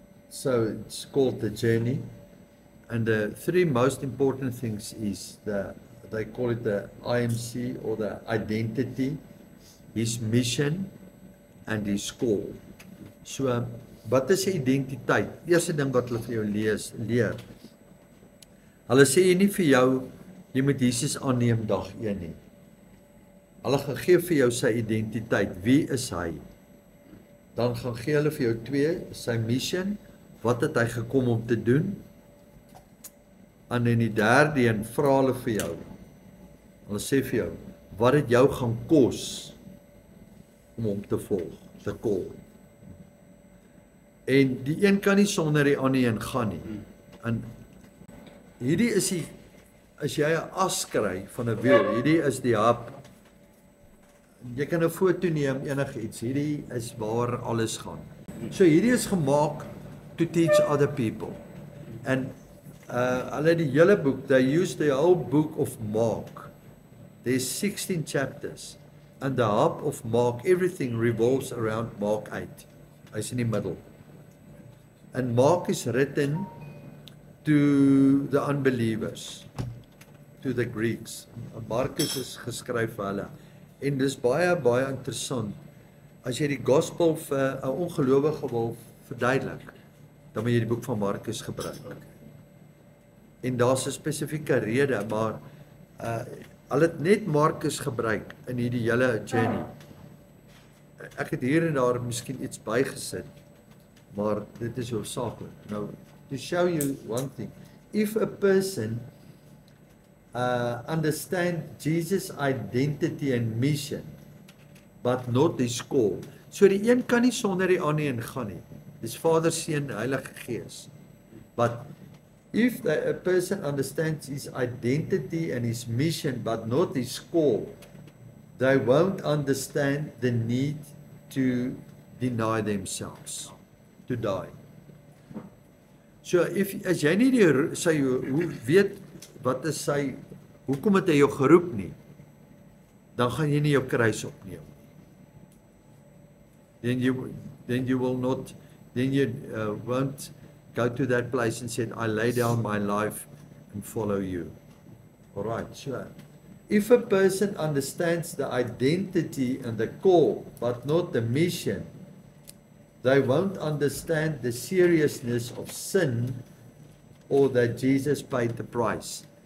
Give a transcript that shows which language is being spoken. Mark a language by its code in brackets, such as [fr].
[en] So it's called The Journey, and the 3 most important things is they call it the IMC, or the identity, his mission and his call. [af] So wat is die identiteit? Eerste ding wat hulle vir jou leer. Hulle sê jy nie vir jou jy moet Jesus aanneem dag 1 nie. Hulle gaan gee vir jou sy identiteit. Wie is hy? Dan gaan gee hulle vir jou 2 sy mission, wat het hy gekom om te doen? En in die derde een vra hulle vir jou. Hulle sê vir jou, wat het jou gaan kos om hom te volg, te kol? En die een kan nie sonder die ander een gaan nie. En hierdie is die, as jy 'n as kry van 'n wiel, hierdie is die hub. Jy kan 'n foto neem, enigiets. Hierdie is waar alles gaan. So hierdie is gemaak [en] to teach other people. [af] En hulle die hele boek, [en] they use the whole book of Mark. There's 16 chapters. And the hub of Mark, everything revolves around Mark 8. [af] Hy's in die middel. [en] And Mark is written to the unbelievers, to the Greeks. [af] Markus is geskryf vir hulle. En dis baie interessant. As jy die gospel vir 'n ongelowige wil verduidelik, dan moet jy die boek van Markus gebruik. En daar's 'n spesifieke rede, maar hulle het net Markus gebruik in hierdie hele journey. Ek het hier en daar miskien iets bygesit, maar dit is hoofsaaklik. [en] Nou, to show you one thing, if a person understand Jesus' identity and mission, but not his call. [af] So die een kan nie sonder die ander een gaan nie. Dis Vader, Seun, Heilige Gees. [en] But if a person understands his identity and his mission, but not his call, they won't understand the need to deny themselves, to die. [af] So as jy nie hoe weet wat is sy, hoekom het hy jou geroep nie, dan gaan jy nie jou kruis opneem. [en] Then you will not, then you won't go to that place and say, I lay down my life and follow you. All right, sure. If a person understands the identity and the call, but not the mission, they won't understand the seriousness of sin or that Jesus paid the price.